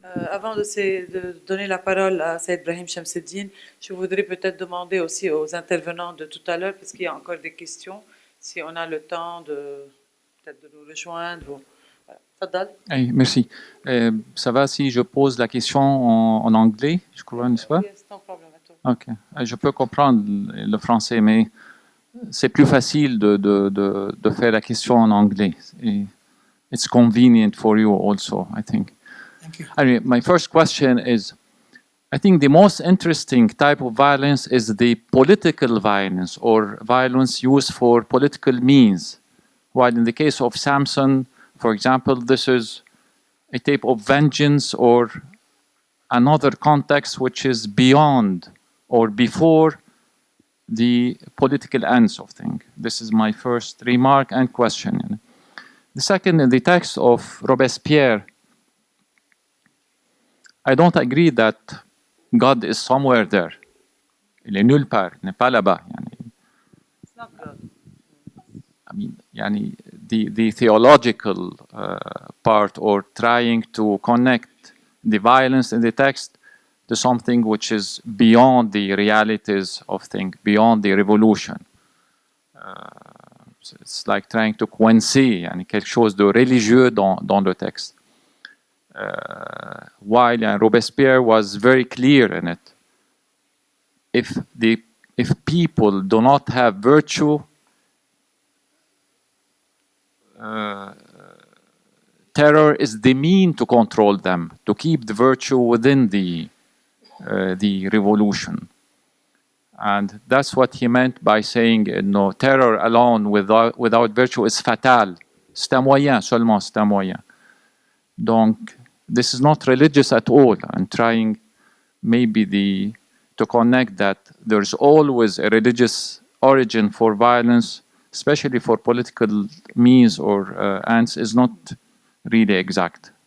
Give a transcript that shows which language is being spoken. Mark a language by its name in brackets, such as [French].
[French] Avant de donner la parole à Saïd Brahim Shamseddine, je voudrais peut-être demander aussi aux intervenants de tout à l'heure, parce qu'il y a encore des questions, si on a le temps peut-être de nous rejoindre. Voilà. Fadal. Hey, merci. Ça va si je pose la question en anglais, je crois, n'est-ce pas? [English] Yes, no problem at all. Ok. [French] Je peux comprendre le français, mais c'est plus facile de faire la question en anglais. [English] It's convenient for you also, I think. Thank you. Anyway, my first question is, I think the most interesting type of violence is the political violence or violence used for political means. While in the case of Samson, for example, this is a type of vengeance or another context which is beyond or before the political ends of things. This is my first remark and question. The second, in the text of Robespierre, I don't agree that God is somewhere there. [French] Il est nulle part, il n'est pas là-bas. [English] It's not good. I mean, the theological part or trying to connect the violence in the text to something which is beyond the realities of things, beyond the revolution. It's like trying to [French] coincer quelque chose de religieux dans le texte. [English] While Robespierre was very clear in it. If people do not have virtue, terror is the mean to control them, to keep the virtue within the revolution. And that's what he meant by saying, no, terror alone without virtue is fatal. [French] C'est un moyen seulement, c'est un moyen. [English] Donc, this is not religious at all. I'm trying maybe to connect that there's always a religious origin for violence, especially for political means or ends, is not really exact.